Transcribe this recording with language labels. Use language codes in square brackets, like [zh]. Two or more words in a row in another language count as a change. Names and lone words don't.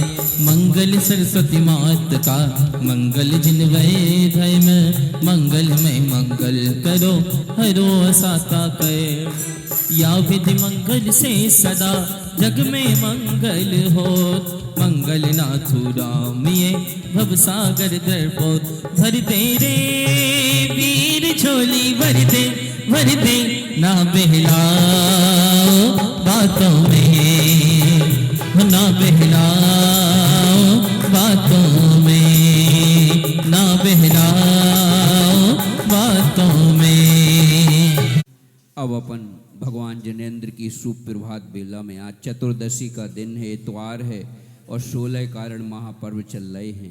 [hi] मंगल सरस्वती मात का मंगल जिनवै धर्म, मंगल में मंगल करो हरो साता कै। या विधि मंगल से सदा जग में मंगल हो, मंगल नाथु राम ये भव सागर दर्पोत। भर दे रे वीर झोली भर दे ना बहलाओ बातों में, ना बहलाओ बातों में, ना बहलाओ बातों में। अब अपन भगवान जिनेंद्र की सुप्रभात बेला में आज चतुर्दशी का दिन है, इतवार है और 16 कारण महापर्व चल रहे हैं।